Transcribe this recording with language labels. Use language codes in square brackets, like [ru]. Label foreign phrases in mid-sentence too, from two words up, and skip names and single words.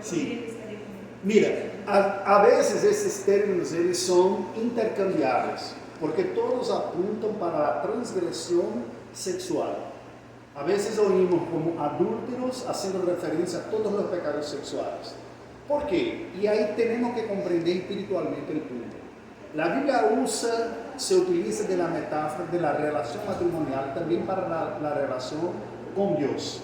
[es] Sí. [pt] estaria com... [es] Mira, a veces [pt] esses términos eles são intercambiáveis, porque todos apuntam para a transgressão sexual. [es] A veces oímos como adúlteros haciendo referencia a todos los pecados sexuales. ¿Por qué? Y ahí tenemos que comprender espiritualmente el punto. La Biblia se utiliza de la metáfora de la relación matrimonial también para la relación con Dios.